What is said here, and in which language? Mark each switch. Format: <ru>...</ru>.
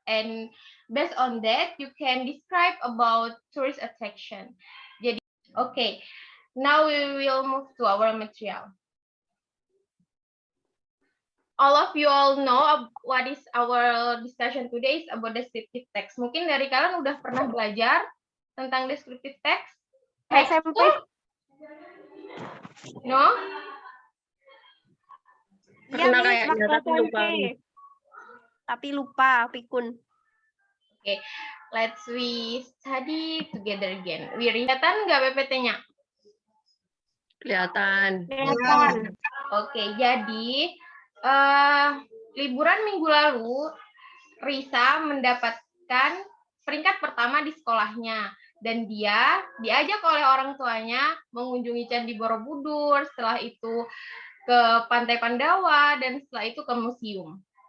<en>And based on that, you can describe about tourist attraction. Jadi, okay, now we will move to our material. All of you all know what is our discussion today is about descriptive text.</en> <id>Mungkin dari kalian udah pernah belajar tentang descriptive text? SMP.</id> <en>No?</en> <id>Pernah Miss, kayaknya, waktu tapi lupa. SMP. Tapi lupa, pikun.</id> <en>Okay, let's we study together again.</en> <id>Kelihatan nggak PPT-nya? Kelihatan. Kelihatan. Oke, jadi liburan minggu lalu Risa mendapatkan peringkat pertama di sekolahnya dan dia diajak oleh orang tuanya mengunjungi Candi Borobudur, setelah itu ke Pantai Pandawa dan setelah itu ke museum.</id>